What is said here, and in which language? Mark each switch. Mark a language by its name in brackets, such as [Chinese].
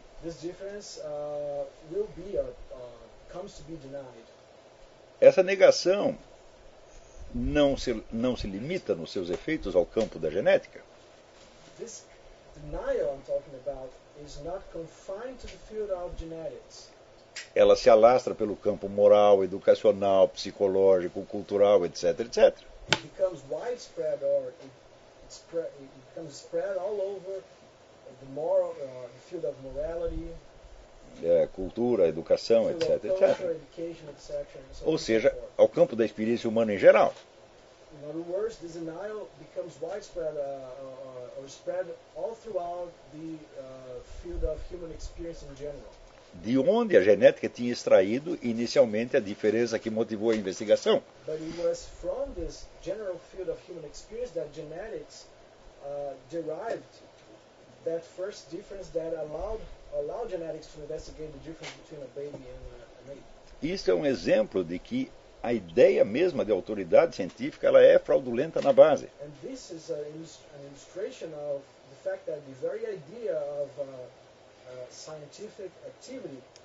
[English] This difference will be comes to be denied. [Portuguese] Essa negação não se limita nos seus efeitos ao campo da genética? [English] This denial I'm talking about is not confined to the field of genetics. [Portuguese] Ela se alastra pelo campo moral, educacional, psicológico, cultural, etc, etc. [English] It becomes widespread or it becomes spread all over the moral, the field of morality, [Portuguese] cultura, educação, etc, etc. [English] Culture, education, etc. [Portuguese] Ou seja, ao campo da experiência humana em geral. [English] In other words, this denial becomes widespread or spread all throughout the field of human experience in general. [Portuguese] De onde a genética tinha extraído inicialmente a diferença que motivou a investigação? [English] But it was from this general field of human experience that genetics derived that first difference that allowed genetics to investigate the difference between a baby and an ape. [Portuguese] Isso é um exemplo de que a ideia mesma de autoridade científica ela é fraudulenta na base. [English] And this is an illustration of the fact that the very idea of scientific activity,